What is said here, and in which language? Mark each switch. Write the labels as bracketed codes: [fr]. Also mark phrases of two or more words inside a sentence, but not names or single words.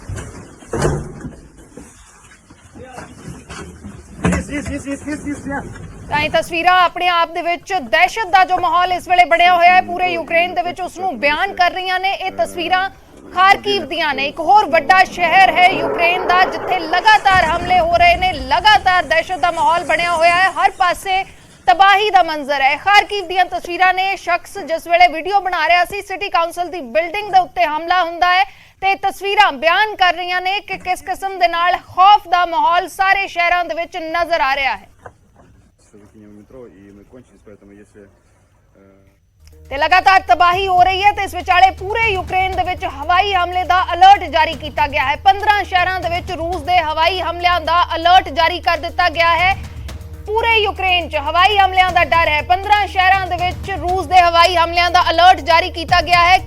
[ru] Есть. [pa] ਤਾਂ ਇਹ ਤਸਵੀਰਾਂ ਆਪਣੇ ਆਪ ਦੇ ਵਿੱਚ ਦਹਿਸ਼ਤ ਦਾ ਜੋ ਮਾਹੌਲ ਇਸ ਵੇਲੇ ਬਣਿਆ ਹੋਇਆ ਹੈ ਪੂਰੇ ਯੂਕਰੇਨ ਦੇ ਵਿੱਚ ਉਸ ਨੂੰ ਬਿਆਨ ਕਰ ਰਹੀਆਂ ਨੇ। ਇਹ ਤਸਵੀਰਾਂ ਖਾਰਕੀਵ ਦੀਆਂ ਨੇ, ਇੱਕ ਹੋਰ ਵੱਡਾ ਸ਼ਹਿਰ ਹੈ ਯੂਕਰੇਨ ਦਾ ਜਿੱਥੇ ਲਗਾਤਾਰ ਹਮਲੇ ਹੋ ਰਹੇ ਨੇ, ਲਗਾਤਾਰ ਦਹਿਸ਼ਤ ਦਾ ਮਾਹੌਲ ਬਣਿਆ ਹੋਇਆ ਹੈ, ਹਰ ਪਾਸੇ ਤਬਾਹੀ ਦਾ ਮੰਜ਼ਰ ਹੈ। ਖਾਰਕੀਵ ਦੀਆਂ ਤਸਵੀਰਾਂ ਨੇ। ਸ਼ਖਸ ਜਿਸ ਵੇਲੇ ਵੀਡੀਓ ਬਣਾ ਰਿਹਾ ਸੀ [en] city council [pa] ਦੀ ਬਿਲਡਿੰਗ ਦੇ ਉੱਤੇ ਹਮਲਾ ਹੁੰਦਾ ਹੈ ਤੇ ਤਸਵੀਰਾਂ ਬਿਆਨ ਕਰ ਰਹੀਆਂ ਨੇ ਕਿ ਕਿਸ ਕਿਸਮ ਦੇ ਨਾਲ ਖੌਫ ਦਾ ਮਾਹੌਲ ਸਾਰੇ ਸ਼ਹਿਰਾਂ ਦੇ ਵਿੱਚ ਨਜ਼ਰ ਆ ਰਿਹਾ ਹੈ। [ru] выкинем в метро, и мы кончились, поэтому если... [pa] ਤੇ ਲਗਾਤਾਰ ਤਬਾਹੀ ਹੋ ਰਹੀ ਹੈ ਤੇ ਇਸ ਵਿਚਾਲੇ ਪੂਰੇ ਯੂਕਰੇਨ ਦੇ ਵਿੱਚ ਹਵਾਈ ਹਮਲੇ ਦਾ ਅਲਰਟ ਜਾਰੀ ਕੀਤਾ ਗਿਆ ਹੈ। 15 ਸ਼ਹਿਰਾਂ ਦੇ ਵਿੱਚ ਰੂਸ ਦੇ ਹਵਾਈ ਹਮਲਿਆਂ ਦਾ ਅਲਰਟ ਜਾਰੀ ਕਰ ਦਿੱਤਾ ਗਿਆ ਹੈ। ਪੂਰੇ ਯੂਕਰੇਨ 'ਚ ਹਵਾਈ ਹਮਲਿਆਂ ਦਾ ਡਰ ਹੈ। 15 ਸ਼ਹਿਰਾਂ ਦੇ ਵਿੱਚ ਰੂਸ ਦੇ ਹਵਾਈ ਹਮਲਿਆਂ ਦਾ ਅਲਰਟ ਜਾਰੀ ਕੀਤਾ ਗਿਆ ਹੈ।